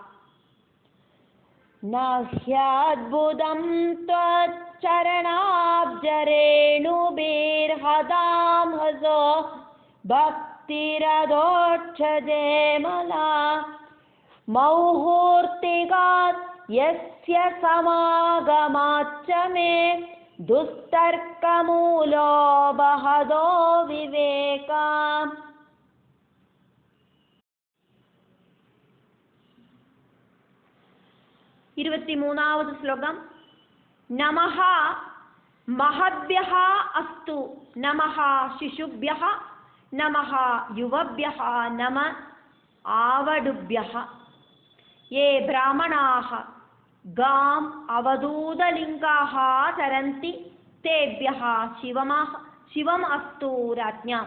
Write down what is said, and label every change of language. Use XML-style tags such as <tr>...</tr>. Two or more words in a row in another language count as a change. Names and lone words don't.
<sa>न ह्यद्भुतं त्वच्चरणाब्जरेणुभिर्हदाम्हसो भक्तिरदोक्षजे मला मौहूर्तिकात् यस्य समागमाच्च मे दुस्तर्कमूलो बहदो विवेका.</sa> <ml>23ാമത് ശ്ലോകം.</ml> <sa>നമഃ മഹദ്ഭ്യഃ അസ്തു നമഃ ശിശുഭ്യഃ നമഃ യുവഭ്യഃ നമ ആവടുഭ്യഃ യേ ബ്രാഹ്മണാഃ ഗാം അവധൂതലിംഗാഃ ചരന്തി തേഭ്യഃ ശിവം അസ്തു രാജ്ഞാം.</sa>